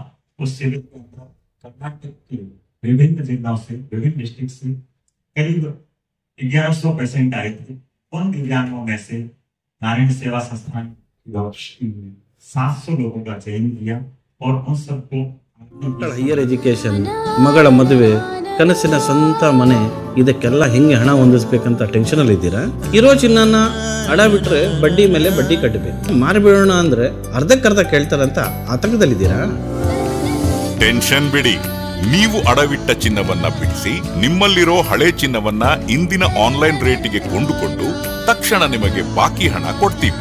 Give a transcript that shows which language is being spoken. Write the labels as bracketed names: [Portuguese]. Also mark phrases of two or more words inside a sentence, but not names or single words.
[Hindi] उस शिविर के अंदर कर्नाटक के विभिन्न जिलों से, विभिन्न डिस्ट्रिक्ट से करीब 1100 पेशेंट आए थे। उन दिव्यांगों में से नारायण सेवा संस्थान की 700 लोगों का चयन किया और उन सबको [English] higher education, [Kannada] ಮಗಳ ಮದುವೆ, ಕನಸಿನ ಸ್ವಂತ ಮನೆ, ಇದಕ್ಕೆಲ್ಲ ಹೆಂಗೆ ಹಣ ಹೊಂದಿಸ್ಬೇಕಂತ ಟೆನ್ಷನ್ ಅಲ್ಲಿ ಇದ್ದೀರಾ? ಇರೋ ಚಿನ್ನನ ಅಡ ಬಿಟ್ರೆ ಬಡ್ಡಿ ಮೇಲೆ ಬಡ್ಡಿ ಕಟ್ಟಬೇಕು. ಮಾರಿಬಿಡೋಣ ಅಂದ್ರೆ ಅರ್ಧಕ್ಕರ್ಧ ಕೇಳ್ತಾರಂತ ಆತಂಕದಲ್ಲಿದ್ದೀರಾ? ಟೆನ್ಷನ್ ಬಿಡಿ, ನೀವು ಅಡವಿಟ್ಟ ಚಿನ್ನವನ್ನ ಬಿಡಿಸಿ ನಿಮ್ಮಲ್ಲಿರೋ ಹಳೆ ಚಿನ್ನವನ್ನ ಇಂದಿನ ಆನ್ಲೈನ್ ರೇಟಿಗೆ ಕೊಂಡುಕೊಂಡು ತಕ್ಷಣ ನಿಮಗೆ ಬಾಕಿ ಹಣ ಕೊಡ್ತೀವಿ.